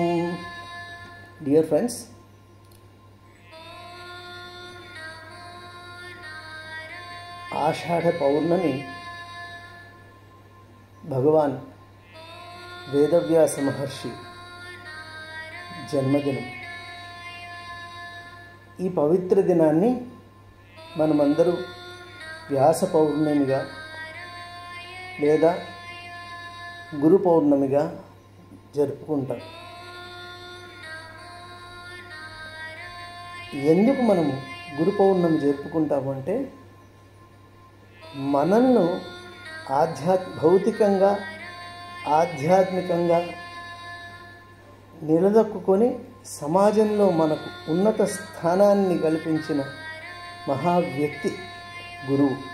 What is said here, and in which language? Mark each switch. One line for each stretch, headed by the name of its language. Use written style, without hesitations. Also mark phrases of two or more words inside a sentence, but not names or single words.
English: Dear friends,
Telugu: ఆషాఢ పౌర్ణమి భగవాన్ వేదవ్యాస మహర్షి జన్మదినం। ఈ పవిత్ర దినాన్ని మనమందరూ వ్యాస పౌర్ణమిగా లేదా గురు పౌర్ణమిగా జరుపుకుంటాం. ఎందుకు మనము గురు పౌర్ణమి జరుపుకుంటామంటే మనల్ని భౌతికంగా ఆధ్యాత్మికంగా నిలదొక్కుకొని సమాజంలో మనకు ఉన్నత స్థానాన్ని కల్పించిన మహా వ్యక్తి గురువు.